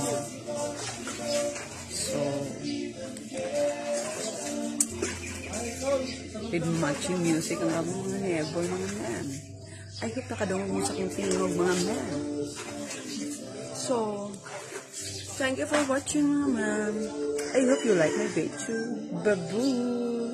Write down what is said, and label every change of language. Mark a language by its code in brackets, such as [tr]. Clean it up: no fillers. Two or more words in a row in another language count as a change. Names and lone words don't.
[ceb] So, [en] with matching music [ceb] ang abong mga neighbor mga men. [en] I hope [ceb] nakadungog mo sa kong tingog mga men. [en] So, thank you for watching mga men. I hope you like my video. Babu!